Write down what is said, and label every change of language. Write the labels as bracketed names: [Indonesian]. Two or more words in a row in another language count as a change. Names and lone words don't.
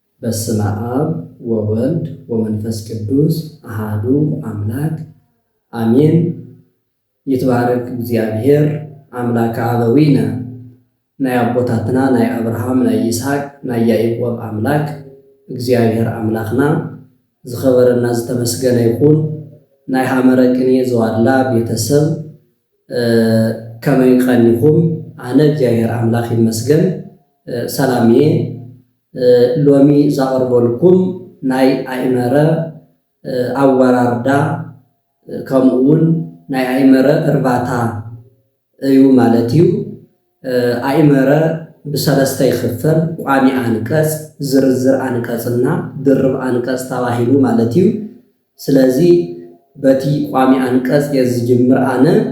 [Geez] በስመ አብ ወወልድ ወመንፈስ ቅዱስ አሃዱ አምላክ አሜን። ይትባረክ እግዚአብሔር አምላከ አበዊነ [Tigrinya] ናይ አቦታትና ናይ አብርሃም ናይ ይስሐቅ ናይ ያዕቆብ አምላክ እግዚአብሔር አምላክና ዝኸበረና ዝተመስገነ ይኹን። ናይ ሐመረ ቅኔ ዘዋላ ቤተሰብ ከመይ ቀኒኹም? አነ እግዚአብሔር አምላክ ይመስገን ሰላም እየ። ሎሚ ዛቅርበልኩም ናይ አእመረ አወራርዳ ከምኡውን ናይ አእመረ እርባታ እዩ ማለት እዩ። አእመረ ብሰለስተ ይኽፈል፣ ቋሚ አንቀጽ፣ ዝርዝር አንቀጽና ድርብ አንቀጽ ተባሂሉ ማለት እዩ። ስለዚ በቲ ቋሚ አንቀጽ የዝጅምር አነ